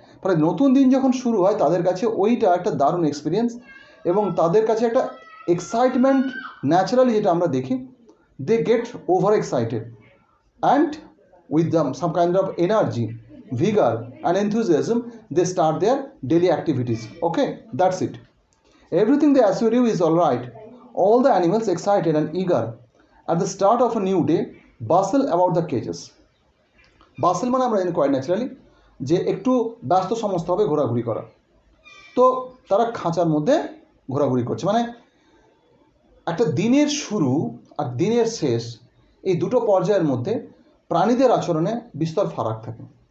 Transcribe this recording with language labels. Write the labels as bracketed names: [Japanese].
[Bangla] ফলে নতুন দিন যখন শুরু হয় তাদের কাছে ওইটা একটা দারুণ এক্সপিরিয়েন্স, এবং তাদের কাছে একটা এক্সাইটমেন্ট ন্যাচারালি যেটা আমরা দেখি, [English] They get over excited and with some kind of energy, vigor and enthusiasm they start their daily activities. Okay, that's it. Everything they assure you is all right. All the animals excited and eager at the start of a new day bustle about the cages. [Bangla] Bustle মানে আমরা জানি quite naturally যে একটু ব্যস্ত সমস্ত হবে ঘোরাঘুরি করা। তো তারা খাঁচার মধ্যে ঘোরাঘুরি করছে, মানে একটা দিনের শুরু আর দিনের শেষ, এই দুটো পর্যায়ের মধ্যে প্রাণীদের আচরণে বিস্তর ফারাক থাকে।